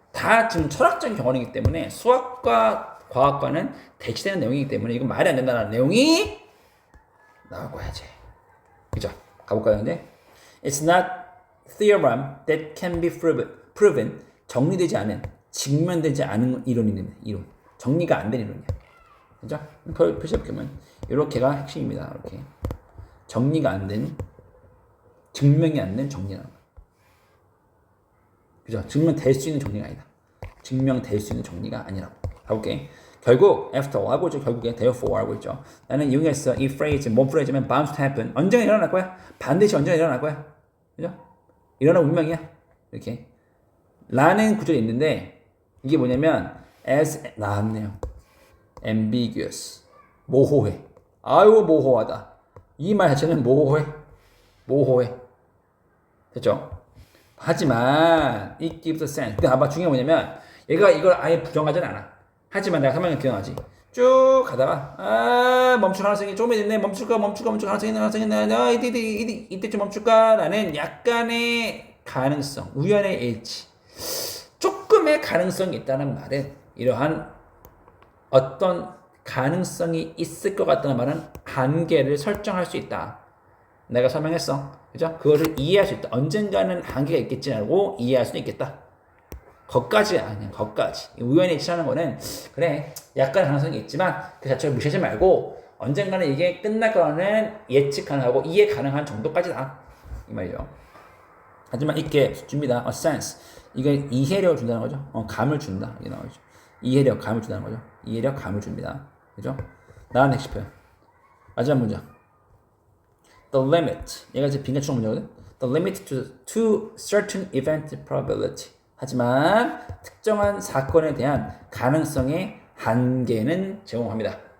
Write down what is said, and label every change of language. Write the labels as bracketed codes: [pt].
[ko] 다 지금 철학적인 경험이기 때문에 수학과 과학과는 대치되는 내용이기 때문에 이건 말이 안 된다는 내용이 나오고 해야지. 그죠? 가볼까요? 근데 [en] It's not theorem that can be proven. [ko] 정리되지 않은, 증명되지 않은 이론입니다. 이론. 정리가 안 된 이론이야. 그죠? 표시해보면 이렇게가 핵심입니다. 이렇게 정리가 안 된, 증명이 안 된 정리라는 거. 그죠? 증명될 수 있는 정리가 아니다. 증명될 수 있는 정리가 아니라고. 가볼게. 결국 [en] after all [ko] 알고 있죠. 결국에 therefore 알고 있죠. 나는 이용했어. 이 phrase, 뭔 phrase면 [en] bound to happen. [ko] 언젠가 일어날 거야. 반드시 언젠가 일어날 거야. 그죠? 일어날 운명이야. 이렇게. 라는 구절이 있는데 이게 뭐냐면 as 나왔네요. ambiguous. 모호해. 아유 모호하다. 이 말 자체는 모호해. 됐죠? 하지만 [en] it gives a sense. [ko] 근데 아마 중요한 게 뭐냐면 얘가 이걸 아예 부정하진 않아. 하지만 내가 설명을 기억하지. 쭉 가다가 멈출 가능성이 조금 있네. 멈출까 가능성이 있네. 이때쯤 멈출까라는 약간의 가능성, 우연의 일치, 조금의 가능성이 있다는 말은 이러한 어떤 가능성이 있을 것 같다는 말은 한계를 설정할 수 있다. 내가 설명했어. 그죠? 그거를 이해할 수 있다. 언젠가는 한계가 있겠지라고 이해할 수도 있겠다. 거까지 아니야. 우연히 일치하는 거는 그래 약간의 가능성이 있지만 그 자체를 무시하지 말고 언젠가는 이게 끝날 거라는 예측 가능하고 이해 가능한 정도까지다. 이 말이죠. 하지만 이게 줍니다. [en] a sense. [ko] 이게 이해력을 준다는 거죠. 감을 준다. 이게 나오죠. 이해력, 감을 준다는 거죠. 이해력, 감을 줍니다. 그죠? 나는 핵심 표현. 마지막 문장. [en] The limit. [ko] 얘가 이제 빈칸 문제거든. [en] The limit to certain event probability. [ko] 하지만 특정한 사건에 대한 가능성의 한계는 제공합니다.